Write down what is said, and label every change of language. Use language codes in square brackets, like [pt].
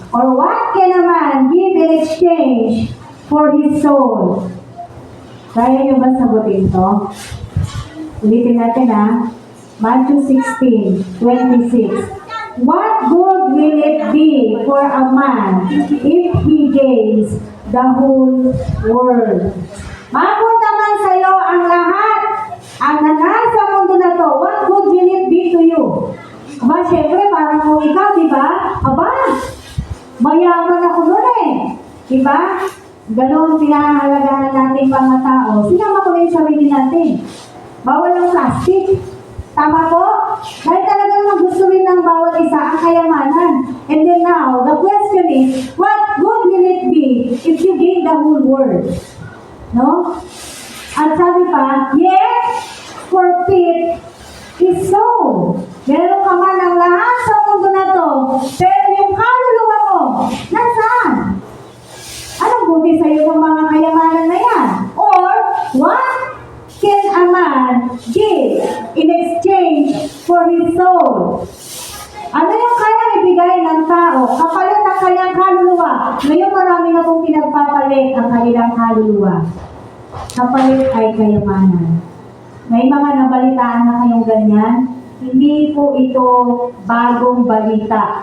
[en] Or what can a man give in exchange for his soul? [tl] Kaya niyo ba sagutin to? Ulitin natin ha. [en] Matthew 16:26. What good will it be for a man if he gains the whole world? [tl] Mapunta man sa iyo ang lahat, ang nasa mundo na to, [en] what good will it be to you? [tl] Aba, syempre, parang kung ikaw, di ba? Aba, mayaman ako nun eh. Di ba? Ganon pinahahalagahan natin mga tao. Sinama ko na yung sarili natin. Bawal ang plastic. Tama po? Dahil talaga naman gusto rin ng bawat isa ang kayamanan. [en] And then now, the question is, what good will it be if you gain the whole world? No? [tl] At sabi pa, [en] yet, forfeit his soul. [tl] Meron ka man ang lahat sa mundo na to, pero yung kaluluwa mo, nasaan? Anong buti sa'yo ng mga kayamanan na yan? [en] Or, what can a man give in exchange for his soul? [tl] Ano yung kayang ibigay ng tao kapalit ang kanyang kaluluwa? Ngayon marami na pong pinagpapalit ang kanilang kaluluwa. Kapalit ay kayamanan. May mga nabalitaan na kayong ganyan. Hindi po ito bagong balita.